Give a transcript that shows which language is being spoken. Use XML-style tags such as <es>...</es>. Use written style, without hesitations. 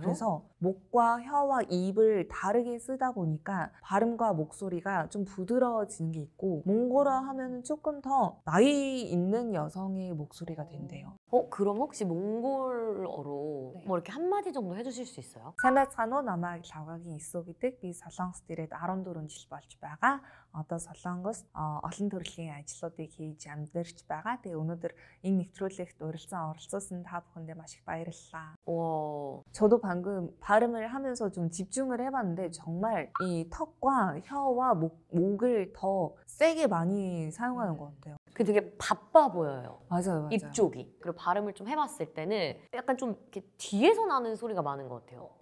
<ko>그래서 목과 혀와 입을 다르게 쓰다 보니까 발음과 목소리가 좀 부드러워지는 게 있고 몽골어 하면은 조금 더 나이 있는 여성의 목소리가 된대요. 그럼 혹시 몽골어로 네. 뭐 이렇게 한마디 정도 해주실 수 있어요?</ko> <mn>Сайн намайг лавгагийн эсүү гэдэг би Солонгост ирээд 14 жил болж байгаа. Одоо Солонгост олон төрлийн ажлуудыг хийж амьдарч байгаа. Тэгээ өнөөдөр энэ нэвтрүүлэгт оролцуулсан та бүхэндээ маш их баярлалаа.</mn> <ko>와, 저도 방금 발음을 하면서 좀 집중을 해봤는데 정말 이 턱과 혀와 목을 더 세게 많이 사용하는 것 같아요. 그 되게 바빠 보여요. 맞아요. 입 쪽이. 그리고 발음을 좀 해봤을 때는 약간 좀 이렇게 뒤에서 나는 소리가 많은 것 같아요.</ko>